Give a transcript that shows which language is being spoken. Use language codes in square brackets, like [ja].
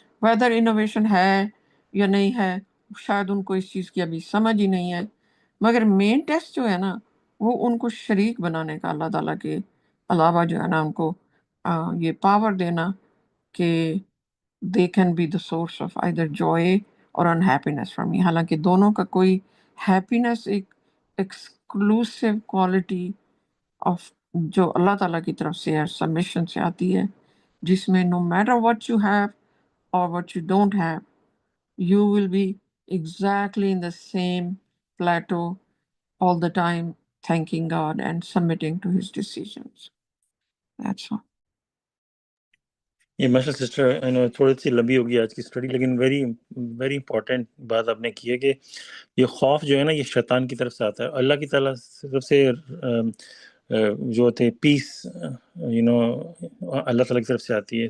[ur] Weather innovation ہے یا نہیں ہے، شاید ان کو اس چیز کی ابھی سمجھ ہی نہیں ہے، مگر مین ٹیسٹ جو ہے نا وہ ان کو شریک بنانے کا، اللہ تعالیٰ کے علاوہ جو ہے نا ان کو یہ پاور دینا کہ [en] they can be the source of either joy [ur] اور unhappiness for me. حالانکہ دونوں کا کوئی [en] happiness ایک exclusive quality of [ur] جو اللہ تعالیٰ کی طرف سے ہے، [en] submission [ur] سے آتی ہے، جس میں [en] no matter what you have or what you don't have, you will be exactly in the same plateau all the time, thanking God and submitting to His decisions. That's all. [ur] یہ ماشاء sister تھوڑی سی لمبی ہوگی آج کی study, لیکن very very important بات آپ نے کی ہے کہ یہ خوف جو ہے نا یہ شیطان کی طرف سے آتا ہے. اللہ کی تعالیٰ طرف سے جو ہوتے پیس اللہ تعالیٰ کی طرف سے آتی ہے.